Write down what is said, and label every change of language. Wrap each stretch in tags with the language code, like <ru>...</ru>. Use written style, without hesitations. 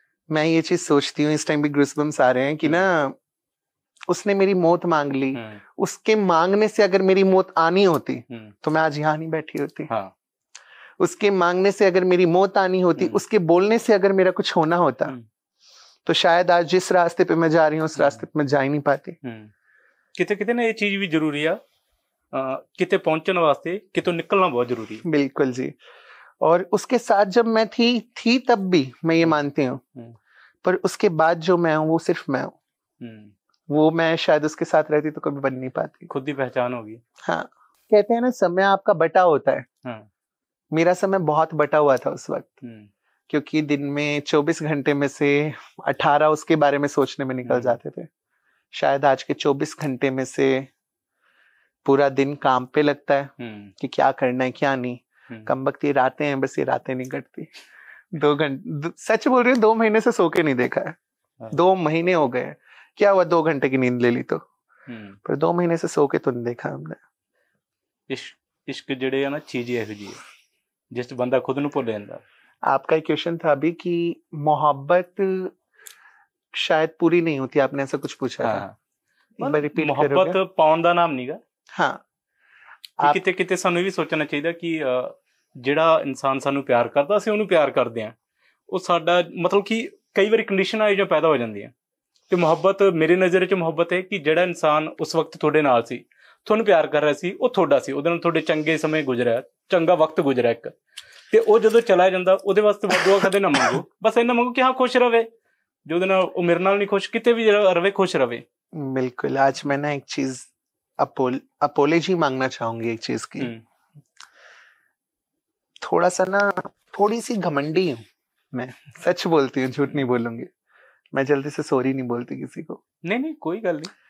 <hi>मैं ये चीज सोचती हूँ, इस टाइम भी गूज़बम्स आ रहे हैं कि ना, उसने मेरी मौत मांग ली, उसके मांगने से अगर मेरी मौत आनी होती तो मैं आज यहाँ नहीं बैठी होती। हाँ। उसके मांगने से अगर मेरी मौत आनी होती, उसके बोलने से अगर मेरा कुछ होना होता, तो शायद आज जिस रास्ते पे मैं जा रही हूँ उस रास्ते पे मैं जा ही नहीं पाती।</hi> <pa>ਕਿਤੇ ਕਿਤੇ ਨਾ ਇਹ ਚੀਜ਼ ਵੀ ਜ਼ਰੂਰੀ ਆ, ਕਿਤੇ ਪਹੁੰਚਣ ਵਾਸਤੇ ਕਿਤੋਂ ਨਿਕਲਣਾ ਬਹੁਤ ਜ਼ਰੂਰੀ ਹੈ।</pa> <hi>बिल्कुल जी। और उसके साथ जब मैं थी तब भी मैं ये मानती हूँ, पर उसके बाद जो मैं हूँ वो सिर्फ मैं हूँ। वो मैं शायद उसके साथ रहती तो कभी बन नहीं पाती। खुद ही पहचान होगी। हाँ, कहते हैं ना समय आपका बटा होता है। हाँ। मेरा समय बहुत बटा हुआ था उस वक्त, क्योंकि दिन में 24 घंटे में से 18 उसके बारे में सोचने में निकल जाते थे। शायद आज के 24 घंटे में से पूरा दिन काम पे लगता है कि क्या करना है क्या नहीं। कमबख्ती रातें हैं, बस ये रातें नहीं कटती। 2 घंटे, सच बोल रही हूँ, 2 महीने से सो के नहीं देखा है। 2 महीने हो गए। क्या हुआ 2 घंटे की नींद ले ली तो, पर 2 महीने से सो के तो नहीं देखा हमने।</hi> <pa>इश्क ਜਿਹੜੇ ਆ ਨਾ ਚੀਜ਼ ਇਹੋ ਜਿਹੀ ਹੈ ਜਿਸ 'ਚ ਬੰਦਾ ਖੁਦ ਨੂੰ ਭੁੱਲ ਜਾਂਦਾ।</pa> <hi>आपका एक क्वेश्चन था अभी कि मोहब्बत शायद पूरी नहीं होती, आपने ऐसा कुछ पूछा था। एक बार रिपीट करोगे?</hi> <pa>मोहब्बत पाउन ਦਾ ਨਾਮ ਨਹੀਂਗਾ।</pa> <hi>हाँ,</hi> <pa>ਕਿਤੇ ਕਿਤੇ ਸਾਨੂੰ ਇਹ ਵੀ ਸੋਚਣਾ ਚਾਹੀਦਾ ਕਿ ਜਿਹੜਾ ਇਨਸਾਨ ਸਾਨੂੰ ਪਿਆਰ ਕਰਦਾ ਅਸੀਂ ਉਹਨੂੰ ਪਿਆਰ ਕਰਦੇ ਹਾਂ, ਉਹ ਸਾਡਾ ਮਤਲਬ ਕਿ ਕਈ ਵਾਰੀ ਕੰਡੀਸ਼ਨਾਂ ਇਹ ਜਿਹੀਆਂ ਪੈਦਾ ਹੋ ਜਾਂਦੀਆਂ। ਤੇ ਮੁਹੱਬਤ ਮੇਰੀ ਨਜ਼ਰ 'ਚ ਮੁਹੱਬਤ ਹੈ ਕਿ ਜਿਹੜਾ ਇਨਸਾਨ ਉਸ ਵਕਤ ਤੁਹਾਡੇ ਨਾਲ ਸੀ, ਤੁਹਾਨੂੰ ਪਿਆਰ ਕਰ ਰਿਹਾ ਸੀ, ਉਹ ਤੁਹਾਡਾ ਸੀ, ਉਹਦੇ ਨਾਲ ਤੁਹਾਡੇ ਚੰਗੇ ਸਮੇਂ ਗੁਜ਼ਰਿਆ, ਚੰਗਾ ਵਕਤ ਗੁਜ਼ਰਿਆ ਇੱਕ, ਤੇ ਉਹ ਜਦੋਂ ਚਲਾ ਜਾਂਦਾ ਉਹਦੇ ਵਾਸਤੇ ਦੁਆ ਕਦੇ ਨਾ ਮੰਗੋ, ਬਸ ਇੰਨਾ ਮੰਗੋ ਕਿ ਹਾਂ ਖੁਸ਼ ਰਵੇ, जो दिन वो मेरे नाल नहीं खुश, किते भी रवे खुश रवे।</pa> <hi>बिल्कुल। आज मैं ना एक चीज अपोलॉजी मांगना चाहूंगी एक चीज की। थोड़ा सा ना, थोड़ी सी घमंडी हूँ मैं, सच बोलती हूँ, झूठ नहीं बोलूंगी। मैं जल्दी से सॉरी नहीं बोलती किसी को। नहीं कोई गल नहीं।</hi>